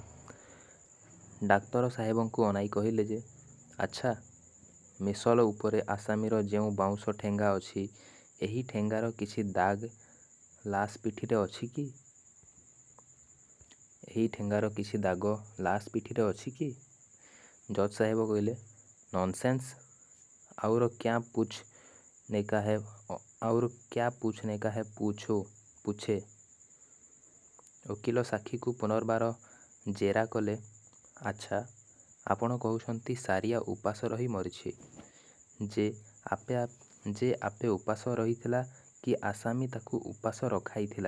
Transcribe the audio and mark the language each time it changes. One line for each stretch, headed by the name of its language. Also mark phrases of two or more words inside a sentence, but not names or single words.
Odia: ଡାକ୍ତର ସାହେବଙ୍କୁ ଅନାଇ କହିଲେ ଯେ, ଆଚ୍ଛା, ମିସଲ ଉପରେ ଆସାମୀର ଯେଉଁ ବାଉଁଶ ଠେଙ୍ଗା ଅଛି, ଏହି ଠେଙ୍ଗାର କିଛି ଦାଗ ଲାଶ ପିଠିରେ ଅଛି କି? ଜଜ୍ ସାହେବ କହିଲେ, ନନ୍ସେନ୍ସ,
Hindi: और क्या पूछने का है पूछେ।
Odia: ଓକିଲ ସାକ୍ଷୀକୁ ପୁନର୍ବାର ଜେରା କଲେ, ଆଚ୍ଛା, ଆପଣ କହୁଛନ୍ତି ସାରିଆ ଉପାସ ରହି ମରିଛି। ଯେ ଆପେ ଉପାସ ରହିଥିଲା କି ଆସାମୀ ତାକୁ ଉପାସ ରଖାଇଥିଲା?